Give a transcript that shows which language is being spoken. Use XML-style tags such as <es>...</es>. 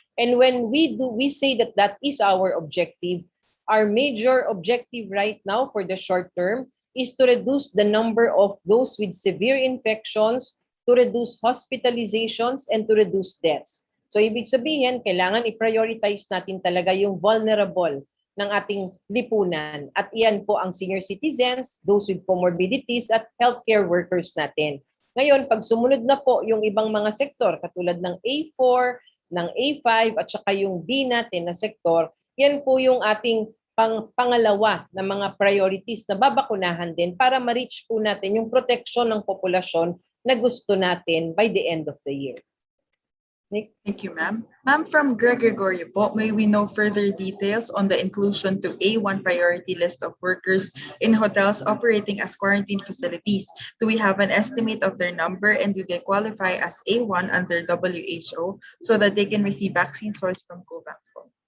<en>And when we say that that is our objective, our major objective right now for the short term is to reduce the number of those with severe infections, to reduce hospitalizations, and to reduce deaths.</en> <tl>So ibig sabihin, kailangan i-prioritize natin talaga yung vulnerable ng ating lipunan. At iyan po ang senior citizens, those with comorbidities, at healthcare workers natin. Ngayon, pag sumunod na po yung ibang mga sektor, katulad ng A4, ng A5, at saka yung B natin na sektor, yan po yung ating pangalawa na mga priorities na babakunahan din para ma-reach po natin yung protection ng populasyon na gusto natin</tl> <en>by the end of the year. Nick? Thank you, ma'am. Ma'am, from Greg Gregorio po, may we know further details on the inclusion to A1 priority list of workers in hotels operating as quarantine facilities? Do we have an estimate of their number and do they qualify as A1 under WHO so that they can receive vaccine sourced from COVAX po?</en>